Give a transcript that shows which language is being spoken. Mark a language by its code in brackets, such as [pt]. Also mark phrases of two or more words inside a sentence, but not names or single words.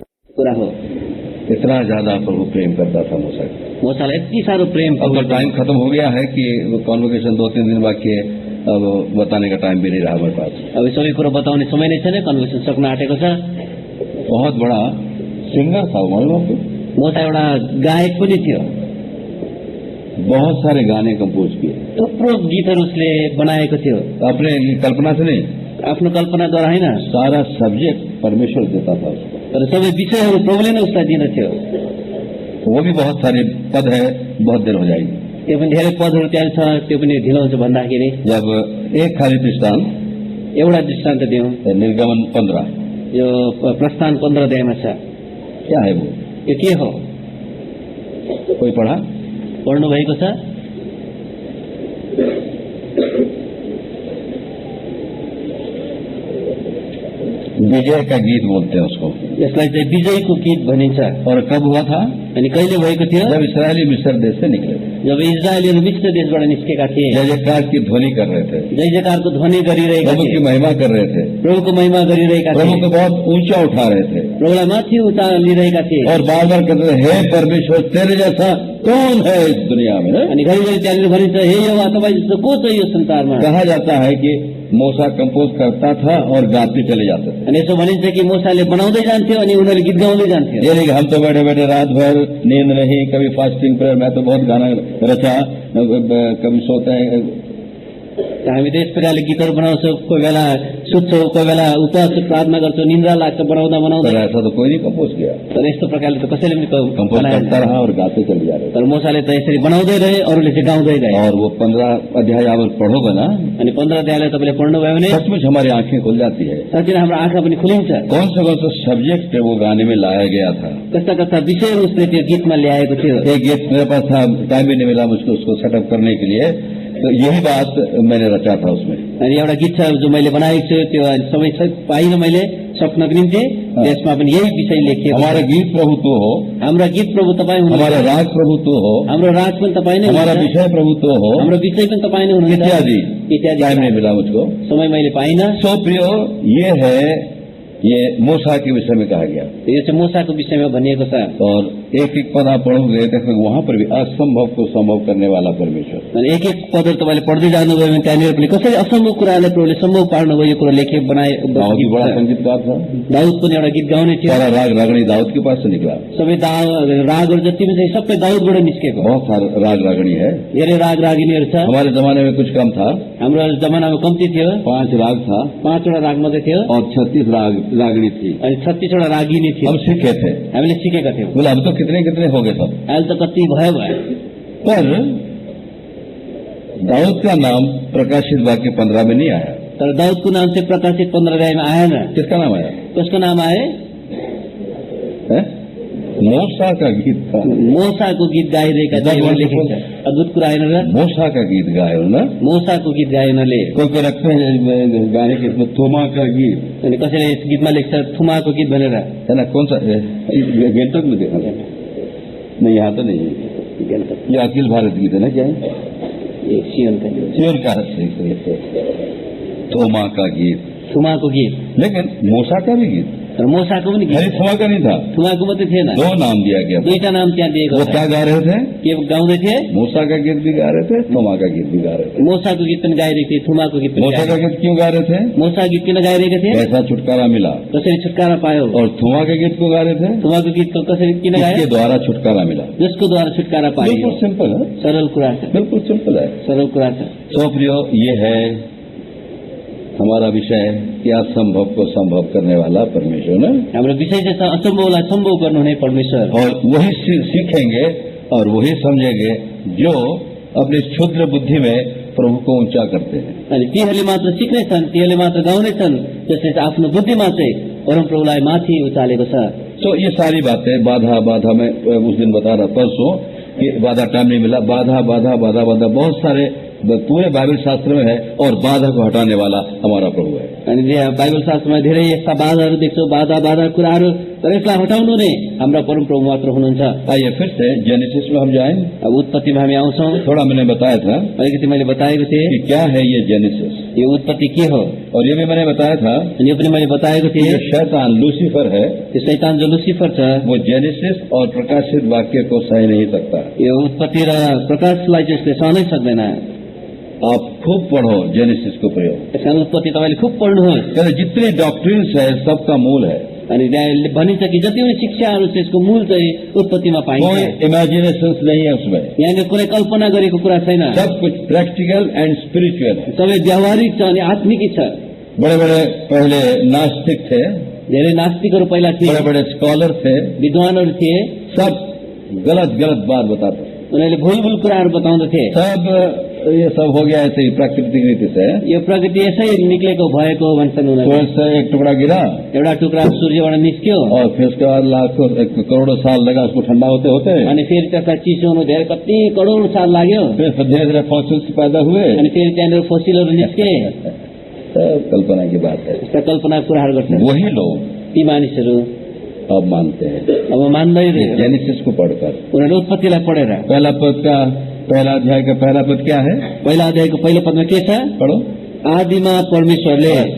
[ne] कुरा हो। [hi] इतना ज्यादा प्रभु प्रेम करता था मूसा। [ne] मूसालाई यति साह्रो प्रेम। [hi] अब तो टाइम खत्म हो गया है कि कॉन्वोकेशन 2-3 दिन बाकी है, अब बताने का टाइम भी नहीं रहा हमारे पास। [ne] अब सबै कुरो बताउने समय नै छैन, कन्भर्सेसन सक्न आँटेको छ। [hi] बहुत बड़ा सिंगर था मालूम आपको? [ne] मूसा एउटा गायक पनि थियो। [hi] बहुत सारे गाने कंपोज किए, [ne] थुप्रो गीतहरू उसले बनाएको थियो। [hi] अपने कल्पना से नहीं, [ne] आफ्नो कल्पनाद्वारा होइन, [hi] सारा सब्जेक्ट परमेश्वर देता था उसको। [ne] तर सबै विषयहरू प्रभुले नै उसलाई दिँदथ्यो। [hi] वो भी बहुत सारे पद है, बहुत देर हो जाएगी। [ne] त्यो पनि धेरै पदहरू त्यहाँ छ, त्यो पनि ढिलो हुन्छ भन्दाखेरि। [hi] जब एक खाली दृष्टांत, [ne] एउटा दृष्टान्त दिउँ, [hi] निर्गमन 15, [ne] यो प्रस्थान 15 अध्यायमा छ। [hi] क्या है वो? [ne] यो के हो? [hi] कोई पढ़ा? [ne] पढ्नु भएको छ? [hi] विजय का गीत बोलते हैं उसको। [ne] यसलाई चाहिँ विजयको गीत भनिन्छ। [hi] और कब हुआ था? [ne] अनि कहिले भएको थियो? [hi] जब इसराइली मिस्र देश से निकले थे, [ne] जब इजरायलीहरू मिस्र देशबाट निस्केका थिए, [hi] जय जयकार की ध्वनि कर रहे थे, [ne] जय जयकारको ध्वनि गरिरहेका प्रभु थिए, [hi] की महिमा कर रहे थे, [ne] प्रभुको महिमा गरिरहेका प्रभु थिए, [hi] को बहुत ऊंचा उठा रहे थे, [ne] प्रभुलाई माथि उता लिइरहेका थिए। [hi] और बार बार कहते थे, हे परमेश्वर तेरे जैसा कौन है इस दुनिया में? [ne] अनि घरिघरि त्यहाँनिर भनिन्छ, हे यहोवा तपाईँ जस्तो को छ यो संसारमा? [hi] कहा जाता है कि मूसा कंपोज करता था और गाते चले जाते थे। [ne] अनि यसो भनिन्छ कि मूसाले बनाउँदै जान्थ्यो अनि उनीहरूले गीत गाउँदै जान्थ्यो। [hi] ये नहीं कि हम तो बैठे बैठे रात भर नींद नहीं, कभी [en] fasting prayer, [hi] मैं तो बहुत गाना रचा, कभी सोते हैं। [ne] हामी त यस प्रकारले गीतहरू बनाउँछौँ, कोही बेला सुत्छौँ, कोही बेला उपवास प्रार्थना गर्छौँ, निन्द्रा लाग्छ बनाउँदा बनाउँदा। [hi] पर ऐसा तो कोई नहीं कंपोज किया, [ne] तर यस्तो प्रकारले त कसैले पनि [hi] कंपोज करता रहा और गाते चले जा रहे। [ne] तर मूसाले त यसरी बनाउँदै रहे, अरूले चाहिँ गाउँदै गए। [hi] और वो 15 अध्याय आप पढ़ोगे ना, [ne] अनि 15 अध्यायलाई तपाईँले पढ्नुभयो भने [hi] सचमुच हमारी आंखें खुल जाती है। [ne] साँच्चै हाम्रो आँखा पनि खुलिन्छ। [hi] कौन सा सब्जेक्ट वो गाने में लाया गया था, [ne] कस्ता कस्ता विषयहरू उसले त्यो गीतमा ल्याएको थियो। [hi] एक गीत मेरे पास था, टाइम भी नहीं मिला मुझको उसको सेटअप करने के लिए, तो यही बात मैंने रचा था उसमें। [ne] अनि एउटा गीत छ जो मैले बनाएको छु, त्यो सबै पाइनँ मैले सक्नको निम्ति, त्यसमा पनि यही विषय लेखिएको। [hi] हमारा गीत प्रभु तो हो, [ne] हाम्रो गीत प्रभु तपाईँ हुनुहुन्छ, [hi] हमारा राग प्रभु तो हो, [ne] हाम्रो राज पनि तपाईँ नै [hi] हमारा [ne] हुनुहुन्छ, [hi] विषय प्रभु तो हो, [ne] हाम्रो विषय पनि तपाईँ नै हुनुहुन्छ, [hi] इत्यादि। [ne] इत्यादि। [hi] टाइम नहीं मिला मुझको, [ne] समय मैले पाइनँ। [hi] सो प्रियो, ये है, ये मूसा के विषय में कहा गया। [ne] यो चाहिँ मूसाको विषयमा भनिएको छ। [hi] और एक एक पद आप पढ़ोगे तो वहां पर भी असंभव को संभव करने वाला परमेश्वर। [ne] अनि एक एक पदहरू तपाईँले पढ्दै जानुभयो भने त्यहाँनिर पनि कसरी असम्भव कुरालाई प्रभुले सम्भव पार्नुभयो, यो कुरो लेखे बनाए। [hi] दाऊद भी बड़ा संगीतकार था, [ne] दाऊद पनि एउटा गीत गाउने थियो। [hi] सारा राग रागणी दाऊद के पास से निकला, [ne] सबै रागहरू जति पनि छ सबै दाऊदबाट निस्केको। [hi] बहुत सारा राग रागणी है, [ne] धेरै राग रागिनीहरू छ। [hi] हमारे जमाने में कुछ कम था, [ne] हाम्रो जमानामा कम्ती थियो, [hi] 5 राग था [ne] 5वटा राग मात्रै थियो [hi] और 36 रागणी थी। [ne] अनि 36वटा रागिनी थियो। [hi] हम सीखे थे, [ne] हामीले सिकेका थियौँ। [hi] बोले अब तो कितने कितने हो गए सब। [ne] अहिले त कति भयो भयो। [hi] पर दाऊद का नाम प्रकाशित वाक्य 15 में नहीं आया। [ne] तर दाऊदको नाम चाहिँ प्रकाशित 15 अध्यायमा आएन। [hi] किसका नाम आया? [ne] कसको नाम आए? [hi] मूसा का गीत था, [ne] मूसाको गीत गाइरहेका थिए लेखिन्छ। अद्भुत कुरा होइन र? [hi] मूसा का गीत गायो ना, [ne] मूसाको गीत गाए उनीहरूले। [hi] कोई कोई रखते हैं गाने के इसमें थोमा का गीत, [ne] अनि कसैले यस गीतमा लेख्छ थुमाको गीत भनेर, [hi] है ना? कौन सा गेंटोक में देखा नहीं, यहाँ तो नहीं है, ये अखिल भारत गीत है ना, क्या है? सियोन का थोमा का गीत, [ne] थुमाको गीत। [hi] लेकिन मूसा का भी गीत, [ne] तर मूसाको पनि [hi] खाली गीत, थोमा का नहीं था, [ne] थुमाको मात्रै थिएन। [hi] 2 नाम दिया गया। [ne] दुईटा नाम त्यहाँ दिएको [hi] वो [ne] छ। [hi] क्या गा रहे थे? [ne] के गाउँदै थिए? [hi] मूसा का गीत भी गा रहे थे, थोमा का गीत भी गा रहे थे। [ne] मूसाको गीत पनि गाइरहेको थिए, थुमाको गीत पनि [hi] मूसा का गीत क्यों गा रहे थे? [ne] मूसा गीत किन गाइरहेका थिए? [hi] कैसा छुटकारा मिला, [ne] कसरी छुटकारा पायो। [hi] और थोमा के गीत को गा रहे थे, [ne] थुमाको गीत कसरी किन गायो? [hi] इसके द्वारा छुटकारा मिला। [ne] जसको द्वारा छुटकारा पाइयो। [hi] बिल्कुल सिंपल है, [ne] सरल कुरा छ, [hi] बिल्कुल सिंपल है, [ne] सरल कुरा छ। [hi] सो प्रियो, ये है हमारा विषय, क्या संभव को संभव करने वाला परमेश्वर ना। [ne] हाम्रो विषय चाहिँ छ असम्भवलाई सम्भव गर्नुहुने परमेश्वर। [hi] और वही सीखेंगे और वही समझेंगे जो अपनी क्षुद्र बुद्धि में प्रभु को ऊंचा करते हैं। [ne] अनि तीहरूले मात्र सिक्नेछन्, तीहरूले मात्र गाउनेछन् जसले चाहिँ आफ्नो बुद्धिमा चाहिँ परम प्रभुलाई माथि उचालेको छ। [hi] तो ये सारी बातें, बाधा मैं उस दिन बता रहा परसों कि बाधा टाइम नहीं मिला, बाधा बहुत सारे पूरे बाइबल शास्त्र में है और बाधा को हटाने वाला हमारा प्रभु है। [ne] अनि बाइबल शास्त्रमा धेरै यस्ता बाधाहरू देख्छौँ, बाधा कुराहरू, तर यसलाई हटाउनु नै हाम्रा परमप्रभु मात्र हुनुहुन्छ। [hi] आइए फिर से जेनेसिस में हम जाएं। [ne] अब उत्पत्तिमा हामी आउँछौँ। [hi] थोड़ा मैंने बताया था [ne] अलिकति मैले बताएको थिएँ [hi] कि क्या है ये जेनेसिस, [ne] यो उत्पत्ति के हो, [hi] और ये भी मैंने बताया था [ne] अनि यो पनि मैले बताएको [hi] कि [ne] थिएँ [hi] जो शैतान लूसीफर है [ne] यो शैतान जो लुसिफर छ, [hi] वो जेनेसिस और प्रकाशित वाक्य को सही नहीं सकता। [ne] यो उत्पत्ति र प्रकाशलाई चाहिँ यसले सहनै सक्दैन। [hi] आप खूब पढ़ो जेनेसिस को प्रयोग, [ne] त्यस कारण उत्पत्ति तपाईँले खुब पढ्नुहोस्। [hi] कहते जितने डॉक्ट्रिन्स है सबका मूल है। [ne] अनि त्यहाँ भनिन्छ कि जति पनि शिक्षाहरू छ यसको मूल चाहिँ उत्पत्तिमा पाइन्छ। [hi] कोई इमेजिनेशंस नहीं है उसमें, [ne] यहाँनिर कुनै कल्पना गरेको कुरा छैन, [hi] सब कुछ [en] practical and spiritual [hi] है। [ne] सबै व्यावहारिक छ अनि आत्मिक छ। [hi] बड़े बड़े पहले नास्तिक थे, [ne] धेरै नास्तिकहरू पहिला थिए, [hi] बड़े बड़े स्कॉलर थे, [ne] विद्वानहरू थिए, [hi] सब गलत गलत बात बताते, [ne] उनीहरूले भूल कुराहरू बताउँदथे। [hi] सब ये सब हो गया ऐसे ही प्राकृतिक रीति से। [ne] यो प्रकृति यसै निक्लेको भएको भन्छन् उनीहरूले। [hi] सूरज से एक टुकड़ा गिरा [ne] एउटा टुक्रा सूर्यबाट निस्क्यो [hi] और फिर उसके बाद लाखों करोड़ों साल लगा उसको ठंडा होते होते, [ne] अनि फेरि त्यसलाई चिसो हुनु धेरै कति करोड साल लाग्यो। [hi] फिर धीरे धीरे फॉसिल्स पैदा हुए। [ne] अनि फेरि त्यहाँनिर फोसिलहरू निस्के। [hi] सब कल्पना की बात है। [ne] यस्ता कल्पना कुराहरू गर्छन् [hi] वही लोग [ne] ती मानिसहरू [hi] अब मानते हैं [ne] अब मान्दैन। [hi] जेनेसिस को पढ़कर। [ne] उनीहरूले उत्पत्तिलाई पढेर [hi] पहला पद का पहला अध्याय का पहला पद क्या है? [ne] पहिला अध्यायको पहिलो पदमा के छ? [hi] पढ़ो। [ne] आदिमा परमेश्वरले,